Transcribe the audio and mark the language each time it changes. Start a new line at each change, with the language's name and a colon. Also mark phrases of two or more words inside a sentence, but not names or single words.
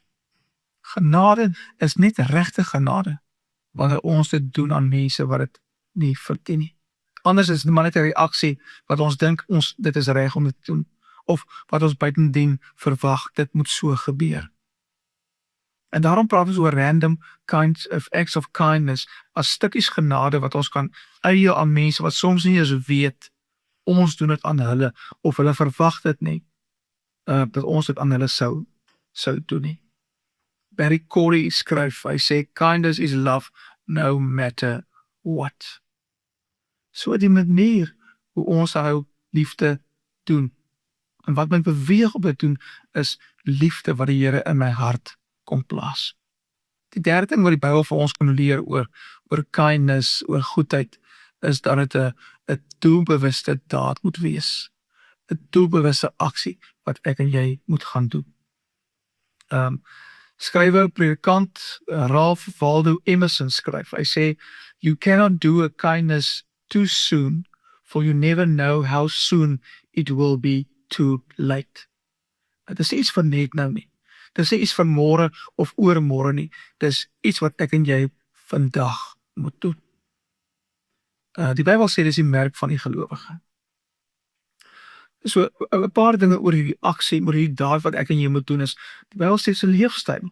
Afrikaans: Genade is net regte genade wanneer ons dit doen aan mense wat dit nie verdien nie. Anders is dit maar net 'n reaksie wat ons dink dit is reg om dit te doen, of wat ons buitendien verwag dit moet so gebeur. En daarom praat ons oor
English: random kinds of acts of kindness
Afrikaans: as stukkies genade wat ons kan eie aan mense wat soms nie eens weet ons doen dit aan hulle of hulle verwag dit nie dat ons dit aan hulle sou doen nie. Barry Corey skryf, hy sê
English: kindness is love no matter what.
Afrikaans: So die manier hoe ons hou liefde doen en wat my beweeg om dit doen is liefde wat die Here in my hart kom plaas. Die derde ding wat die Bybel vir ons kan leer oor kindness, oor goedheid, is dat dit 'n doelbewuste daad moet wees. 'n Doelbewuste aksie wat ek en jy moet gaan doen. Skrywer, predikant Ralph Waldo Emerson skryf, hy sê,
English: you cannot do a kindness too soon, for you never know how soon it will be too late.
Afrikaans: Dit is iets van net nou nie. Dit is nie iets van môre of oormôre nie. Dit is iets wat ek en jy vandag moet doen. Die Bybel sê dis die merk van die gelowige. So 'n paar dinge oor hierdie aksie, oor hierdie daad wat ek en jy moet doen is, die Bybel sê dis 'n leefstyl.